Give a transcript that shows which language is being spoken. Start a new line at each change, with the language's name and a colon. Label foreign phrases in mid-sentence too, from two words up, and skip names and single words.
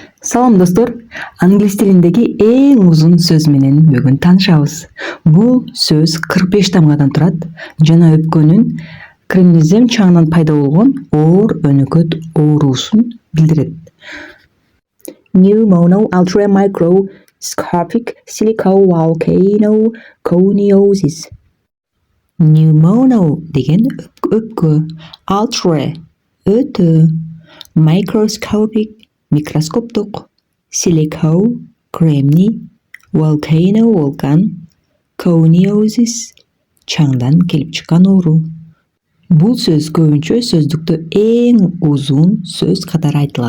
Kyrgyz: Салам достор, англис тилиндеги эң узун сөз менен бүгүн таанышабыз. Бул сөз 45 тамгадан турат жана өпкөнүн кремнезем чаңынан пайда болгон оор өнөкөт оорусун билдирет.
English: Pneumococcal silicovolcanoconiosis.
Kyrgyz: Pneumono деген өпкө, ultra өтө, microscopic микроскоптук, silico кремний, volcano вулкан, coniosis чаңдан келип чыккан оору. Бул сөз көбүнчө сөздүктө эң узун сөз катары айтылат.